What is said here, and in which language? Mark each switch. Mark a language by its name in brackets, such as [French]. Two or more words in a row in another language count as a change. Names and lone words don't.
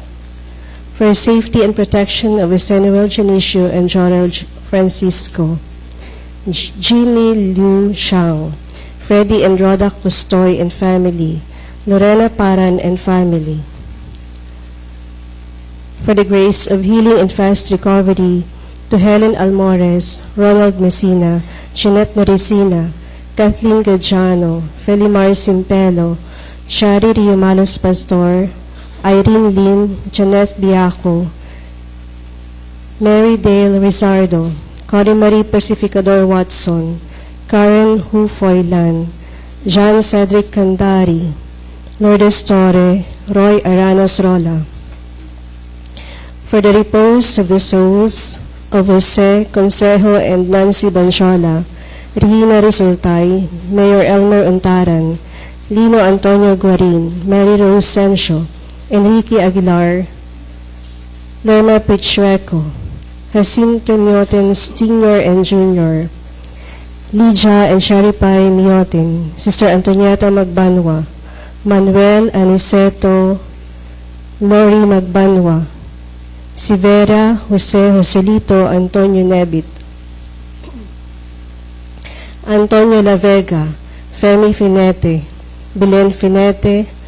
[English] For safety and protection of Ezenuel Junicio and Jorel Francisco. Jimmy Liu Shang, Freddie and Rhoda Custoy and family, Lorena Paran and family. For the grace of healing and fast recovery to Helen Almores, Ronald Messina, Jeanette Maricina, Kathleen Gajano, Felimar Simpelo, Shari Riumalos Pastor, Irene Lim, Janet Biaco, Mary Dale Rizardo, Cory Marie Pacificador Watson, Karen Hufoylan, John Cedric Candari, Lourdes Torre, Roy Aranas Rola. For the repose of the souls of Jose Consejo and Nancy Banchola, Regina Resultay, Mayor Elmer Untaran, Lino Antonio Guarin, Mary Rose Sencio, Enrique Aguilar, Lerma Pichueco, Jacinto Mioten Sr. and Jr., Lydia and Sharipay Mioten, Sister Antonieta Magbanwa, Manuel Aniceto, Lori Magbanwa, Sivera Jose Joselito Antonio Nebit, Antonio La Vega, Femi Finete, Belen Finete,